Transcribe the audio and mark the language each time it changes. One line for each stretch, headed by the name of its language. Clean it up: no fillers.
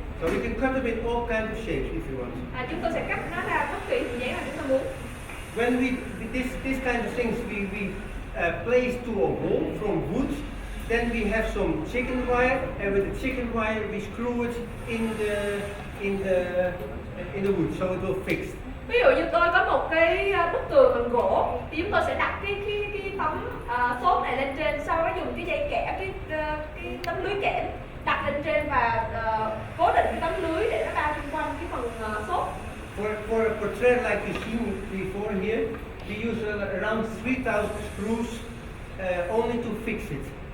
English: So we can cut them in all kinds of shapes if you want.
Vietnamese: Chúng tôi sẽ cắt nó ra bất kỳ hình dáng mà chúng ta muốn.
English: When this kind of things we place to a hole from wood, then we have some chicken wire, and with the chicken wire we screw it in the wood so it will fix.
Vietnamese: Ví dụ như tôi có một cái bức tường bằng gỗ thì chúng tôi sẽ đặt cái tấm xốp này lên trên, sau đó dùng cái dây kẽm, cái tấm lưới kẽm đặt lên trên và cố định cái tấm lưới để nó bao xung quanh cái phần xốp.
English: For a portrait like you've seen before here, we use around 3,000 screws only to fix it.